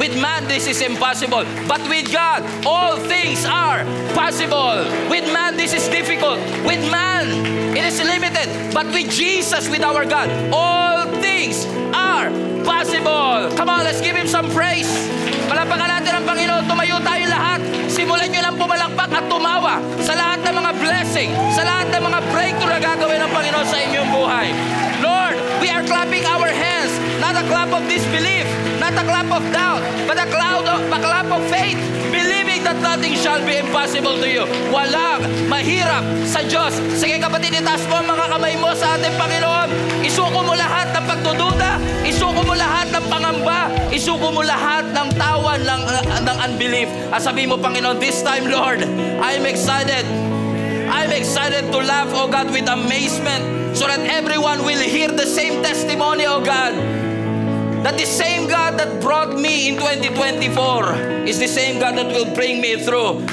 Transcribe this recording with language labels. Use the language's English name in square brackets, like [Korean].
[English] With man, this is impossible. But with God, all things are possible. With man, this is difficult. With man, it is limited. But with Jesus, with our God, all things are possible. Come on, let's give Him some praise. [Filipino] Palapakan natin ang Panginoon. Tumayo tayo lahat. Simulan nyo lang pumalakpak at tumawa sa lahat ng mga blessing, sa lahat ng mga breakthrough na gagawin ng Panginoon sa inyong buhay. [English] Lord, we are clapping our hands, not a clap of disbelief, not a clap of doubt, but a clap of faith, believing that nothing shall be impossible to you. [Filipino] Walang mahirap sa Diyos. Sige kapatid, itaas mo ang mga kamay mo sa ating Panginoon. Isuko mo lahat ng pagdududa, isuko mo lahat ng pangamba, isuko mo lahat ng tawan ng unbelief. At sabihin mo, Panginoon, [English] this time, Lord, I'm excited. I'm excited to laugh, oh God, with amazement so that everyone will hear the same testimony, oh God. That the same God that brought me in 2024 is the same God that will bring me through.